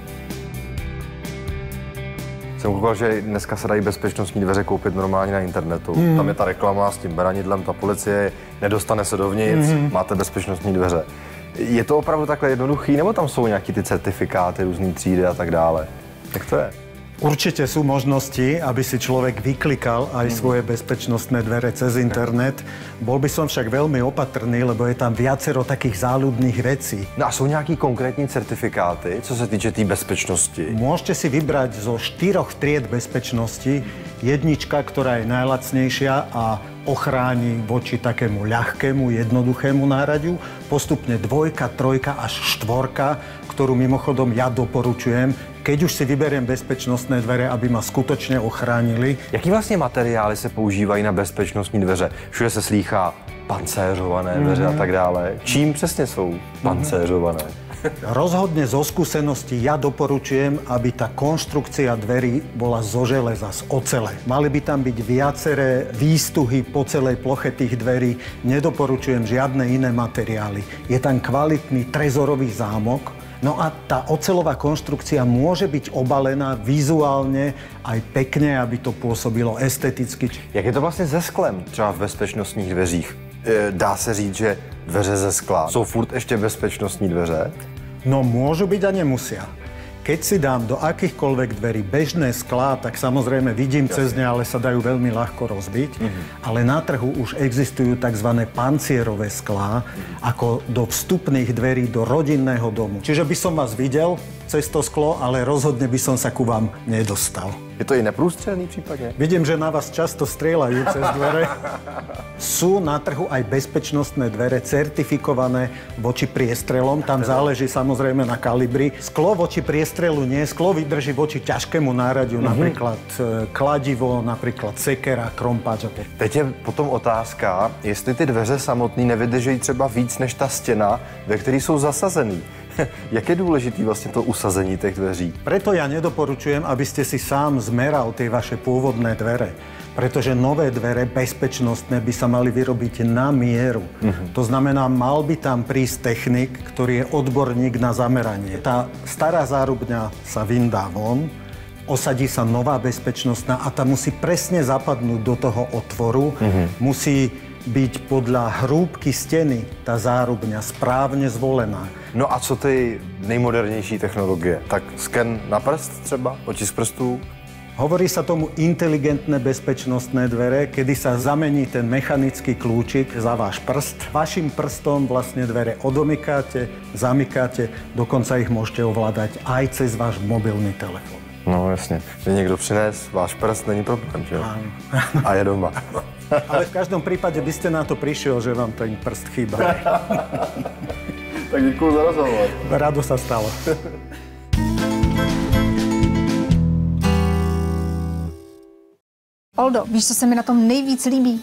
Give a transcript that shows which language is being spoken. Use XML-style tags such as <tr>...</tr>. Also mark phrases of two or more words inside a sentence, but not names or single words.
<cs>Jsem koukal, že dneska se dají bezpečnostní dveře koupit normálně na internetu. Tam je ta reklama s tím beranidlem, ta policie nedostane se dovnitř, máte bezpečnostní dveře. Je to opravdu takhle jednoduchý, nebo tam jsou nějaký ty certifikáty, různé třídy a tak dále? Jak to je?</cs> <sk>Určite sú možnosti, aby si človek vyklikal aj svoje bezpečnostné dvere cez internet. Bol by som však veľmi opatrný, lebo je tam viacero takých záľudných vecí.</sk> <cs>No a sú nejaký konkrétní certifikáty, co se týče té bezpečnosti?</cs> <sk>Môžete si vybrať zo 4 tried bezpečnosti. Jednička, ktorá je najlacnejšia a ochráni voči takému ľahkému, jednoduchému náradiu. Postupne 2, 3 až 4, ktorú mimochodom ja doporučujem, keď už si vyberiem bezpečnostné dvere, aby ma skutočne ochránili.</sk> <cs>Jaký vlastně materiály se používají na bezpečnostní dveře? Všude se slýchá pancéřované dveře a tak dále. Čím přesně jsou pancéřované?</cs> <sk>Rozhodne zo skúseností ja doporučujem, aby tá konštrukcia dverí bola zo železa, z ocele. Mali by tam byť viaceré výstuhy po celej ploche tých dverí. Nedoporučujem žiadne iné materiály. Je tam kvalitný trezorový zámok, No a tá oceľová konštrukcia môže byť obalená vizuálne aj pekne, aby to pôsobilo esteticky.</sk> <cs>Jak je to vlastně se sklem, třeba v bezpečnostních dveřích? Dá se říct, že dveře ze skla jsou furt ještě bezpečnostní dveře?</cs> <sk>No môžu byť a nemusia. Keď si dám do akýchkoľvek dverí bežné sklá, tak samozrejme vidím cez ne, ale sa dajú veľmi ľahko rozbiť. Ale na trhu už existujú tzv. Pancierové sklá, ako do vstupných dverí do rodinného domu. Čiže by som vás videl cez to sklo, ale rozhodne by som sa ku vám nedostal.</sk> <cs>Je to i neprůstřelný případně?</cs> <sk>Vidím, že na vás často strieľajú cez dvere. Sú na trhu aj bezpečnostné dvere certifikované voči priestrelom. Tam záleží samozrejme na kalibri. Sklo voči priestrelu nie. Sklo vydrží voči ťažkému náradiu, napríklad kladivo, napríklad sekera, krompáč.</sk> <cs>Teď je potom otázka, jestli ty dveře samotný nevydrží třeba víc než ta stěna, ve které jsou zasazený. Jak je důležitý vlastně to usazení těch dveří?</cs> <sk>Preto ja nedoporučujem, aby ste si sám zmeral tie vaše pôvodné dvere. Pretože nové dvere bezpečnostné by sa mali vyrobiť na mieru. To znamená, mal by tam prísť technik, ktorý je odborník na zameranie. Tá stará zárubňa sa vyndá von, osadí sa nová bezpečnostná a tá musí presne zapadnúť do toho otvoru. Musí byť podľa hrúbky steny tá zárubňa správne zvolená.</sk> <cs>No a co ty nejmodernější technologie? Tak sken na prst třeba? Otisk prstů?</cs> <sk>Hovorí sa tomu inteligentné bezpečnostné dvere, kedy sa zamení ten mechanický kľúčik za váš prst. Vašim prstom vlastne dvere odomykáte, zamykáte, dokonca ich môžete ovládať aj cez váš mobilný telefon.</sk> <cs>No jasně. Když někdo přines váš prst, není problém, že jo? A je doma.</cs> <sk>Ale v každom prípade by ste na to prišiel, že vám ten prst chýba.</sk> <cs>Tak děkuju za rozhovor.</cs> <sk>Rado sa stalo.</sk> <cs>Oldo, víš, co se mi na tom nejvíc líbí?</cs>